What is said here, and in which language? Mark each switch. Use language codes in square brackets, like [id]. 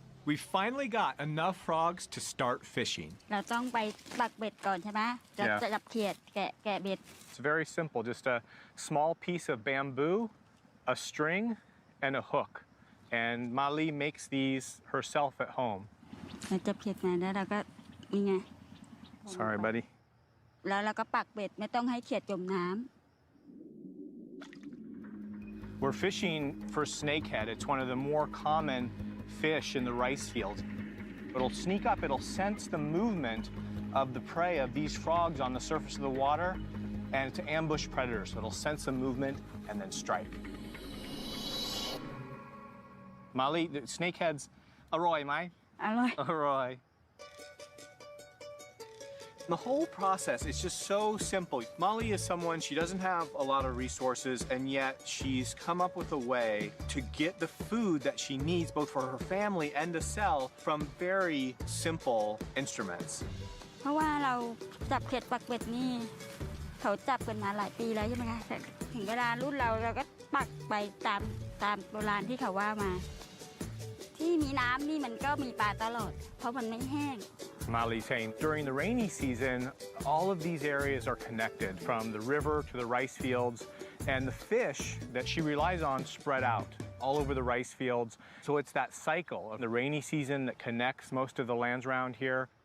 [en] We finally got enough frogs to start fishing. [th] เราต้องไปปักเบ็ดก่อนใช่ไหมจะ [en] Yeah. [th] จับเขียดแกะเบ็ด [en] It's very simple, just a small piece of bamboo, a string, and a hook. And Mali makes these herself at home. [th] เราจับเขียดมาแล้วเราก็นี่ไง [en] Sorry, buddy. [th] แล้วเราก็ปักเบ็ดไม่ต้องให้เขียดจมน้ำ [en] We're fishing for snakehead. It's one of the more common fish in the rice fields. It'll sneak up, it'll sense the movement of the prey of these frogs on the surface of the water and to ambush predators. So it'll sense the movement and then strike. Mali, the snakeheads, [th] aroy, mai? อร่อย Aroy. [en] The whole process is just so simple. Molly is someone, she doesn't have a lot of resources, and yet she's come up with a way to get the food that she needs, both for her family and to sell, from very simple instruments. [th] เพราะว่าเราจับเขียดปักเบ็ดนี่เขาจับกันมาหลายปีแล้วใช่ไหมคะแต่ถึงเวลารุ่นเราก็ปักไปตามโบราณที่เขาว่ามา ที่มีน้ำนี่มันก็มีปลาตลอด เพราะมันไม่แห้ง [en] Molly saying during the rainy season, all of these areas are connected from the river to the rice fields, and the fish that she relies on spread out all over the rice fields. So it's that cycle of the rainy season that connects most of the lands around here.